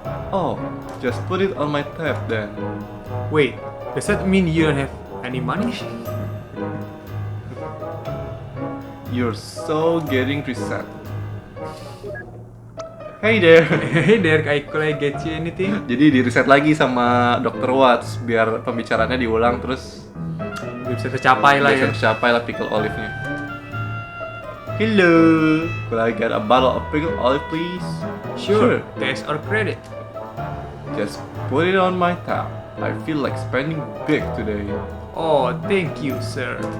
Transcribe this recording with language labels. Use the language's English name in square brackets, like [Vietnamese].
[English] Oh, just put it on my tab then. Wait, does that mean you don't have any money? You're so getting reset. Hey there. Hey there, could I get you anything? [Indonesian] Jadi di reset lagi sama Dr. Watts biar pembicaraannya diulang terus Bisa tercapai lah ya. Tercapai lah pickle olive-nya. [English] Hello, could I get a bottle of pickled olive please? Sure, cash or credit? Just put it on my tab. I feel like spending big today. Oh, thank you, sir.